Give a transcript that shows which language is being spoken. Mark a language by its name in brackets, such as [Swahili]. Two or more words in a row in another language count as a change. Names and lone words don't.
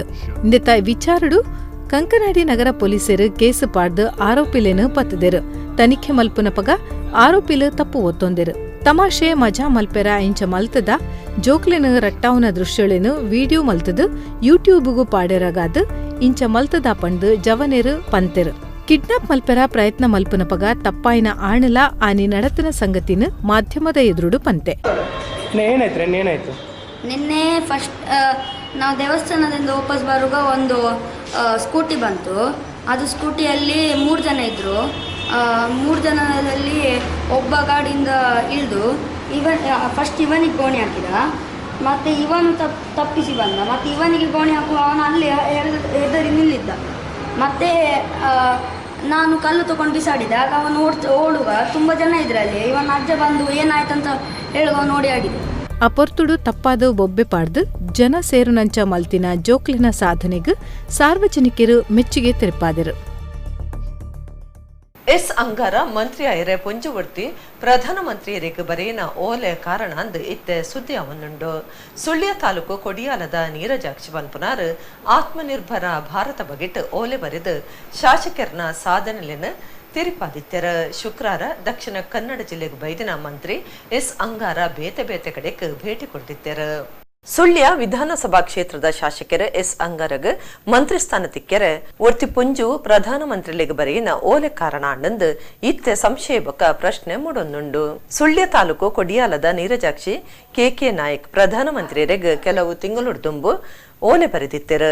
[Tulu] ಇಂದೆತ ವಿಚಾರಡು ಕಂಕನಾಡಿ ನಗರ ಪೊಲೀಸರು ಕೇಸು ಪಾಡ್ದು ಆರೋಪಿಲೇನು ಪತ್ತದೆರು ತನಿಖೆ ಮಲ್ಪುನ ಪಗ ಆರೋಪಿಲು ತಪ್ಪು ಒತ್ತೊಂದೆರು ತಮಾಷೆ ಮಜಾ ಮಲ್ಪೆರ ಇಂಚ ಮಲ್ತದ ಜೋಕ್ಲೆನ ರಟ್ಟಾವನ ದೃಶ್ಯಳೇನು ವಿಡಿಯೋ ಮಲ್ತದು ಯೂಟ್ಯೂಬ್ಗೂ ಪಾಡೆರಗಾದ ಇಂಚ ಮಲ್ತದ ಪಂಡು ಜವನೆರು ಪಂತೆರು ಕಿಡ್ನಾಪ್ ಮಲ್ಪೆರ ಪ್ರಯತ್ನ ಮಲ್ಪುನ ಪಗ ತಪ್ಪಾಯಿನ ಆಣಲ ಆನಿ ನಡತನ ಸಂಗತಿನ ಮಾಧ್ಯಮದ ಎದುರುಡು ಪಂತೆ [Kannada] ನಿನ್ನೆ ಫಸ್ಟ್ ನಾವು ದೇವಸ್ಥಾನದಿಂದ ವಾಪಸ್ ಬರುವಾಗ ಒಂದು ಸ್ಕೂಟಿ ಬಂತು. ಅದು ಸ್ಕೂಟಿಯಲ್ಲಿ 3 ಜನ ಇದ್ದರು. 3 ಜನದಲ್ಲಿ ಒಬ್ಬ ಗಾಡಿಯಿಂದ ಇಳಿದು ಫಸ್ಟ್ ಇವನಿಗೆ ಗೋಣಿ ಹಾಕಿದ, ಮತ್ತು ಇವನು ತಪ್ಪಿಸಿ ಬಂದ, ಮತ್ತು ಇವನಿಗೆ ಗೋಣಿ ಹಾಕುವ ಅವನು ಅಲ್ಲಿ ಹೆದರಿ ನಿಲ್ಲಿದ್ದ. ಮತ್ತು ನಾನು ಕಲ್ಲು ತೊಗೊಂಡು ಬಿಸಾಡಿದೆ. ಆಗ ಅವನು ಓಡುವ ತುಂಬ ಜನ ಇದ್ರಲ್ಲಿ. ಇವನ ಅಜ್ಜ ಬಂದು ಏನಾಯ್ತಂತ ಹೇಳುವ ನೋಡಿ ಆಡಿದೆ. [Tulu] ಅಪೊರ್ತುಡು ತಪ್ಪಾದ ಬೊಬ್ಬೆ ಪಾಡ್ದು ಜನ ಸೇರುನಂಚ ಮಲ್ತಿನ ಜೋಕ್ಲಿನ ಸಾಧನೆಗೆ ಸಾರ್ವಜನಿಕರು ಮೆಚ್ಚುಗೆ ತೆರಪಾದರು. ಎಸ್ ಅಂಗಾರ ಮಂತ್ರಿ ಆಯರೆ ಪೊಂಜುವರ್ತಿ ಪ್ರಧಾನಮಂತ್ರಿಯರಿಗೆ ಬರೆಯಿನ ಓಲೆ ಕಾರಣ ಅಂದು ಇತ್ತೆ ಸುದ್ದಿ ಅವನುಂಡು. ಸುಳ್ಯ ತಾಲೂಕು ಕೊಡಿಯಾಲದ ನೀರಜಾಕ್ಷಿ ಬನ್ಪುನಾರ್ ಆತ್ಮನಿರ್ಭರ ಭಾರತ ಬಗೆಟ್ ಓಲೆ ಬರೆದು ಶಾಸಕರನ್ನ ಸಾಧನೆಯನ್ನು ತಿರುಪಾದಿತ್ಯರ. ಶುಕ್ರವಾರ ದಕ್ಷಿಣ ಕನ್ನಡ ಜಿಲ್ಲೆಗೆ ಬೈದಿನ ಮಂತ್ರಿ ಎಸ್ ಅಂಗಾರ ಬೇತೆ ಬೇತೆ ಕಡೆಗೆ [Kannada] ಭೇಟಿ ಕೊಟ್ಟಿದ್ದಾರೆ. [Tulu] ಸುಳ್ಯ ವಿಧಾನಸಭಾ ಕ್ಷೇತ್ರದ ಶಾಸಕರ ಎಸ್ ಅಂಗಾರಗ್ ಮಂತ್ರಿ ಸ್ಥಾನ ತಿಕ್ಕರೆ ಒರ್ತಿ ಪುಂಜು ಪ್ರಧಾನಮಂತ್ರಿಗಳಿಗೆ ಬರೆಯಿನ ಓಲೆ ಕಾರಣ ಅಂದು ಇತ್ತೆ ಸಂಶಯ ಬೊಕ್ಕ ಪ್ರಶ್ನೆ ಮೂಡೊಂದುಂಡು. ಸುಳ್ಯ ತಾಲೂಕು ಕೊಡಿಯಾಲದ ನೀರಜಾಕ್ಷಿ ಕೆ ನಾಯಕ್ ಪ್ರಧಾನಮಂತ್ರಿಯರಿಗೆ ಕೆಲವು ತಿಂಗಳು ತುಂಬು ಓಲೆ ಬರೆದಿತ್ತರ.